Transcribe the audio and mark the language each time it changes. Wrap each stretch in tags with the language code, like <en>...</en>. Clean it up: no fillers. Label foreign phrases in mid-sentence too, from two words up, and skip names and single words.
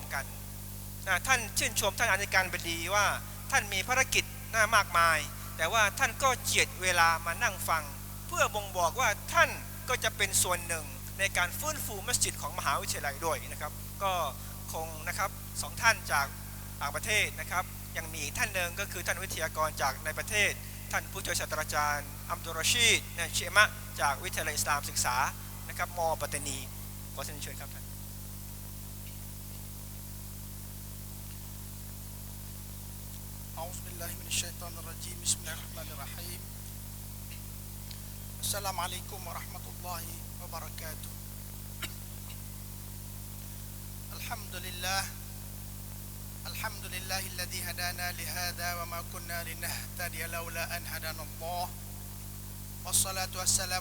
<th>กันท่านชื่นชมท่านอธิการบดีว่าท่านมีภารกิจมากมายแต่ว่าท่านก็เจียดเวลามานั่งฟังเพื่อบ่งบอกว่าท่านก็จะเป็นส่วนหนึ่งในการฟื้นฟูมัสยิดของมหาวิทยาลัยด้วยนะครับก็คงนะครับ2 ท่านจากต่างประเทศนะครับยังมีท่านหนึ่งก็คือท่านวิทยากรจากในประเทศท่านผู้ช่วยศาสตราจารย์อัมดุลรอชีดเชมะจากวิทยาลัยอิสลามศึกษานะครับม. ปัตตานีขอเชิญครับท่าน</th> <ar>أعوذ بالله من الشيطان الرجيم بسم الله الرحمن الرحيم السلام عليكم ورحمة الله وبركاته الحمد لله الذي هدانا لهذا وما كنا لنهتدي لولا أن هدانا الله والصلاة والسلام</ar>